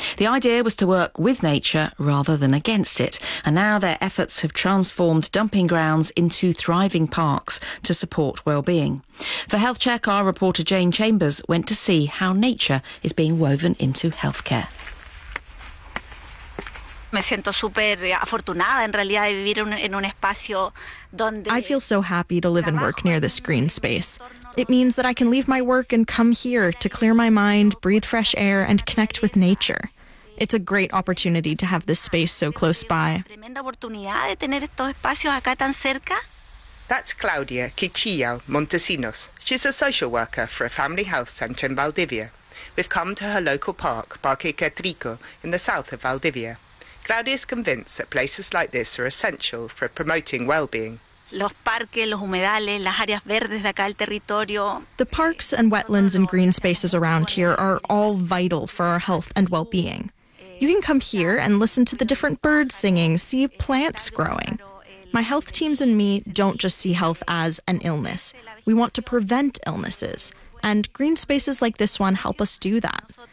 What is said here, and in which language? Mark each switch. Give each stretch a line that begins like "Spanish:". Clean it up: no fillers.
English: The idea was to work with nature rather than against it, and now their efforts have transformed dumping grounds into thriving parks to support well-being. For Health Check, our reporter Jane Chambers went to see how nature is being woven into healthcare.
Spanish: Me siento súper afortunada en realidad de vivir en un espacio donde
English: I feel so happy to live and work near this green space. It means that I can leave my work and come here to clear my mind, breathe fresh air and connect with nature. It's a great opportunity to have this space so close by.
Spanish: Tremenda oportunidad de tener estos espacios acá tan cerca.
English: That's Claudia Quichillo Montesinos. She's a social worker for a family health center in Valdivia. We've come to her local park, Parque Catrico, in the south of Valdivia. Claudia is convinced that places like this are essential for promoting well-being.
Spanish: Los parques, los humedales, las áreas verdes de acá del territorio.
English: The parks and wetlands and green spaces around here are all vital for our health and well-being. You can come here and listen to the different birds singing, see plants growing. My health teams and me don't just see health as an illness. We want to prevent illnesses. And green spaces like this one help us do that.